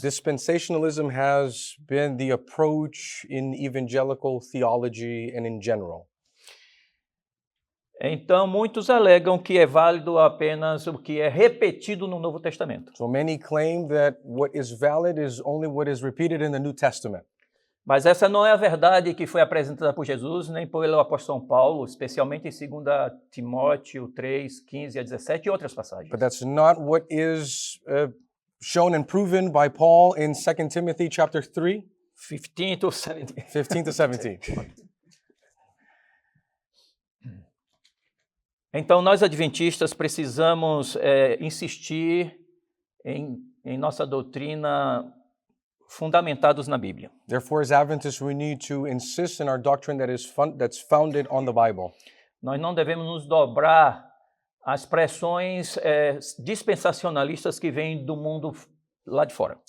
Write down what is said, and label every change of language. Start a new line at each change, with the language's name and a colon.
English: dispensationalism has been the approach in evangelical theology and in general.
Portuguese: Então, muitos alegam que é válido apenas o que é repetido no Novo Testamento.
English: So many claim that what is valid is only what is repeated in the New Testament.
Portuguese: Mas essa não é a verdade que foi apresentada por Jesus, nem pelo apóstolo Paulo, especialmente em 2 Timóteo 3, 15 a 17 e outras passagens.
English: But that's not what is shown and proven by Paul in 2 Timothy chapter 3, 15 to 17. 15 to 17.
Portuguese: Então, nós adventistas precisamos insistir em nossa doutrina fundamentados na Bíblia.
English: Therefore, as Adventists, we need to insist in our doctrine that's founded on the Bible.
Portuguese: Nós não devemos nos dobrar às pressões dispensacionalistas que vêm do mundo lá de fora.